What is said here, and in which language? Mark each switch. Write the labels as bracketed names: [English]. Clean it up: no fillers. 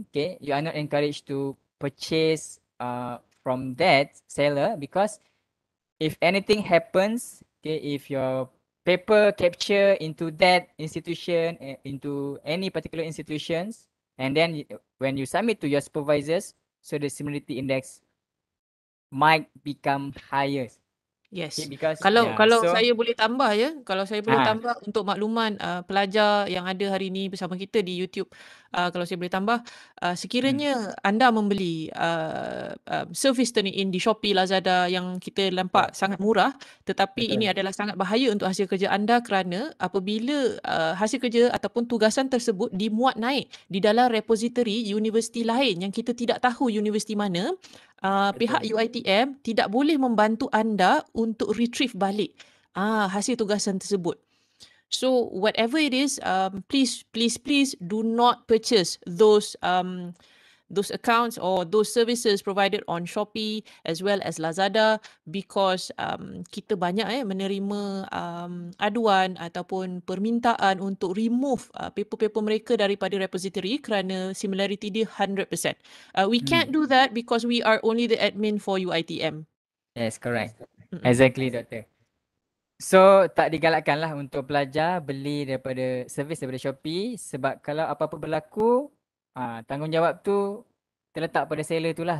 [English] Okay, you are not encouraged to purchase from that seller because if anything happens, okay, if your paper capture into that institution, into any particular institutions, and then when you submit to your supervisors, so the similarity index might become higher. Okay, because [Malay] Kalau saya boleh tambah ya, kalau saya boleh ah tambah untuk makluman pelajar yang ada hari ini bersama kita di YouTube, kalau saya boleh tambah, sekiranya anda membeli servis turning in di Shopee, Lazada yang kita nampak sangat murah, tetapi betul. ini adalah sangat bahaya untuk hasil kerja anda kerana apabila hasil kerja ataupun tugasan tersebut dimuat naik di dalam repository universiti lain yang kita tidak tahu universiti mana, pihak Betul. UiTM tidak boleh membantu anda untuk retrieve balik hasil tugasan tersebut. [English] So whatever it is, please do not purchase those accounts or those services provided on Shopee as well as Lazada because [Malay] kita banyak menerima aduan ataupun permintaan untuk remove paper-paper mereka daripada repository kerana similarity dia 100%. [English] We can't do that because we are only the admin for UiTM. Yes, correct. Mm-mm. Exactly, Doctor. [Malay] So, tak digalakkanlah untuk pelajar beli daripada servis daripada Shopee sebab kalau apa-apa berlaku, tanggungjawab tu terletak pada seller tu lah.